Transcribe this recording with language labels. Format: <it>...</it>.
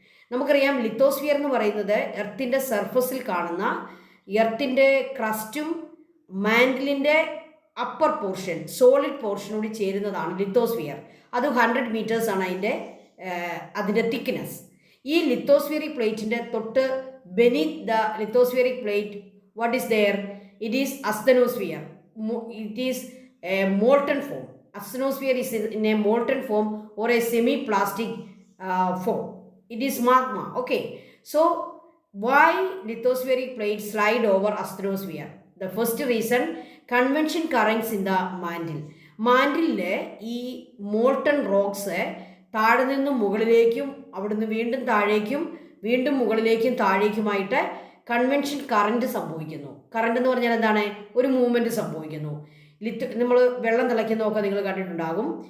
<ml>നമുക്കറിയാം ലിത്തോസ്ഫിയർ എന്ന് പറയുന്നത് എർത്തിൻ്റെ സർഫസിൽ കാണുന്ന എർത്തിൻ്റെ ക്രസ്റ്റും മാൻഡിലിൻ്റെ അപ്പർ പോർഷൻ, സോളിഡ് പോർഷനോട് ചേരുന്നതാണ് ലിത്തോസ്ഫിയർ. അത് 100 മീറ്റേഴ്സാണ് അതിൻ്റെ തിക്നെസ്. ഈ ലിത്തോസ്ഫിയറിക് പ്ലേറ്റിൻ്റെ തൊട്ട്</ml> <en>Beneath the lithospheric plate what is there? It is asthenosphere. It is a molten form. Asthenosphere is in a molten form or a semi-plastic form. It is magma. Okay. So, why lithospheric plates slide over asthenosphere? The first reason, convection currents in the mantle.</en> <ml>മാൻഡിലിലെ ഈ molten rocks താഴെ നിന്നും മുകളിലേക്കും അവിടുന്ന് വീണ്ടും താഴേക്കും വീണ്ടും മുകളിലേക്കും താഴേക്കുമായിട്ട് convention current സംഭവിക്കുന്നു. കറണ്ട് എന്ന് പറഞ്ഞാൽ എന്താണ്? ഒരു മൂവ്മെൻറ്റ് സംഭവിക്കുന്നു. നമ്മൾ വെള്ളം തിളയ്ക്കുന്നതൊക്കെ നിങ്ങൾ കണ്ടിട്ടുണ്ടാകും.</ml>